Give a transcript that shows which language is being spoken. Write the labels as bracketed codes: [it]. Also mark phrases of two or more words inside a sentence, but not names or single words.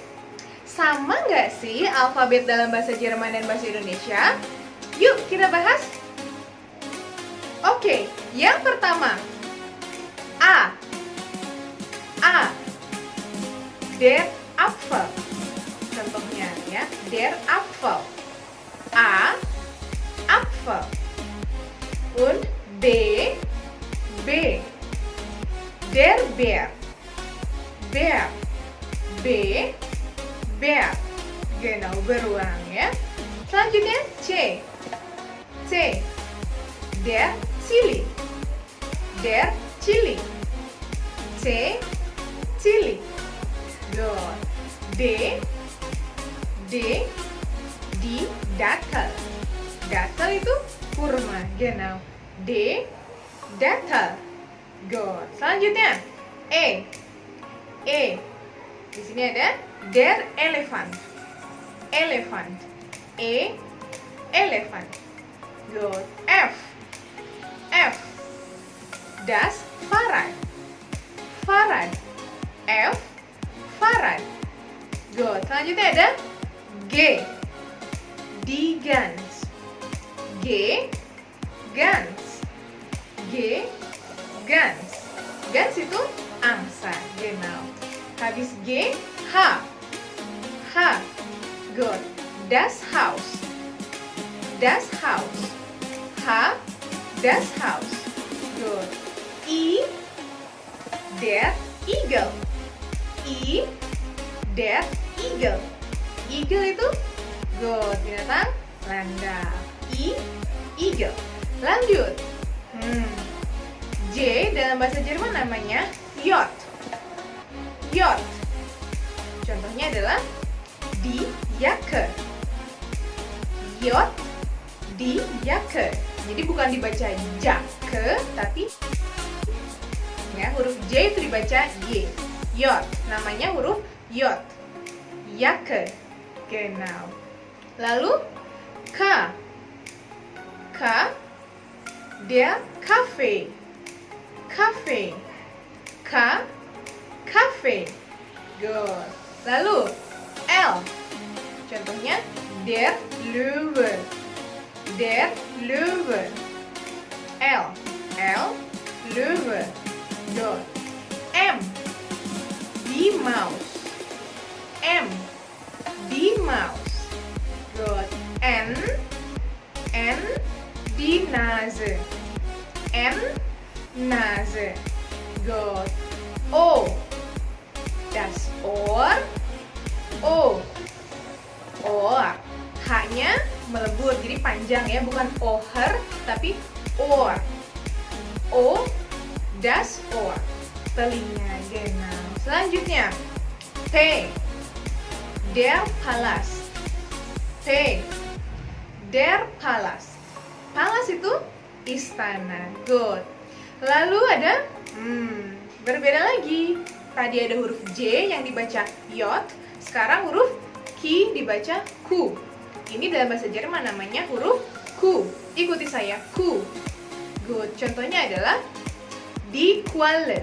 [id] Sama nggak sih alfabet dalam bahasa Jerman dan bahasa Indonesia? Yuk kita bahas. Oke, yang pertama A. [de] Der Apfel. [id] Contohnya ya, [de] der Apfel. A. Apfel. Und B. Der Bär. B. Bär. Genau, [id] berulang ya. Selanjutnya C. [de] Der Chili. C. Chili. Good. D. Die Dattel. [id] Dattel itu kurma. Genau. D. Dattel. Good. Selanjutnya E. Di sini ada [de] der Elefant. E. Elefant. Good. F. Das Fahrrad. F. Fahrrad. [id] Good. Selanjutnya ada G. [de] Die Gans. Gans. [id] Gans itu angsa. Genau. Habis G, H. Good. [de] Das Haus. H. Das Haus. Good. I. Der Igel. Der Igel. [id] Igel itu good, binatang landau. [de] Igel. [id] Lanjut. J dalam bahasa Jerman namanya Yacht. Contohnya adalah [de] die Jacke. Yacht, die Jacke. [id] Jadi bukan dibaca Jacke, tapi ya, huruf J itu dibaca Y. Yacht, namanya huruf Yacht. Jacke. Genau. Lalu K. [de] Der Kaffee. Kaffee. [id] Good. Lalu L. Contohnya [de] der Löwe. L. Löwe. Good. M. Die Maus. Good. N. Die Nase. Nase. Good. O. Das Ohr. Ohr. [id] H-nya melebur, jadi panjang ya, bukan oher, tapi ohr. [de] O. Das Ohr. [id] Telinga. Genau. Selanjutnya P. [de] Der Palast. Der Palast. [id] Palast itu istana. Good. Lalu ada berbeda lagi. Tadi ada huruf J yang dibaca J, sekarang huruf Q dibaca Q. Ini dalam bahasa Jerman namanya huruf Q. Ikuti saya, Q. Good. Contohnya adalah [de] die Qualle.